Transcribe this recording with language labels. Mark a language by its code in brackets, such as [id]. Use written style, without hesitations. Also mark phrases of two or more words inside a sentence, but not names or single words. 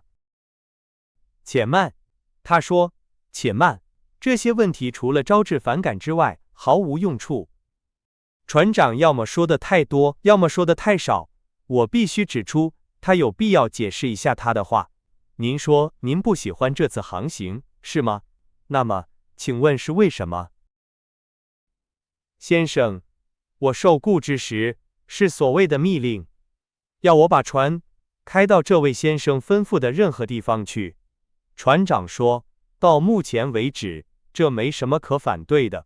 [zh] 且慢，他說，且慢，這些問題除了招致反感之外，毫無用處。船長要麼說的太多，要麼說的太少，我必須指出，他有必要解釋一下他的話。您說您不喜歡這次航行，是嗎？那麼，請問是為什麼？先生，我受僱之時，是所謂的密令，要我把船開到這位先生吩咐的任何地方去。船長說，到目前為止，這沒什麼可反對的。